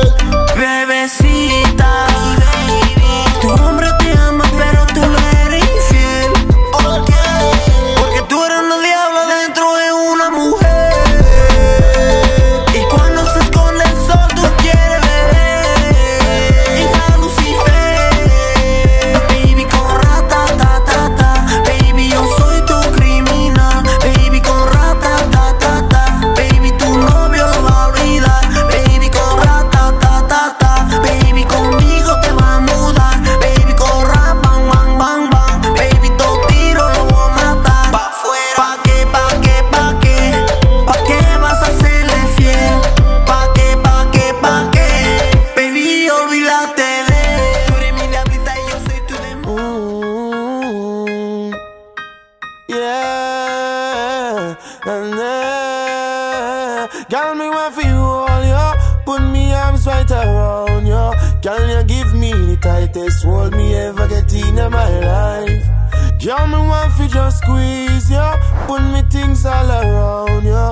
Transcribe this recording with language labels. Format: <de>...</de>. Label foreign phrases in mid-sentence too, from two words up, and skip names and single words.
<es>Bebecita, tu hombre te ama pero tú le eres infiel. Porque tú eres una diabla dentro de una mujer. Y cuando se esconde el sol tú quieres beber. Hija de Lucifer. Baby con rata ta ta ta. Baby yo soy tu criminal. Baby con rata ta ta ta. Baby tu novio lo va a olvidar. Baby con rata ta ta ta. Baby conmigo te va a mudar. Baby con rap bang bang bang bang. Baby dos tiros lo voy a matar. Pa' fuera. Pa' qué, pa' qué, pa' qué. Pa' qué vas a serle fiel. Pa' qué, pa' qué, pa' qué. Baby olvídate de él. Tú eres mi diablita y yo soy tu demonio.</es> <jam>Yeah, and girl, me want for you all, yo. Put me arms right around you. Girl, you give me the tightest hold me ever get in my life. Girl, me want for just squeeze you. Put me things all around you.</jam>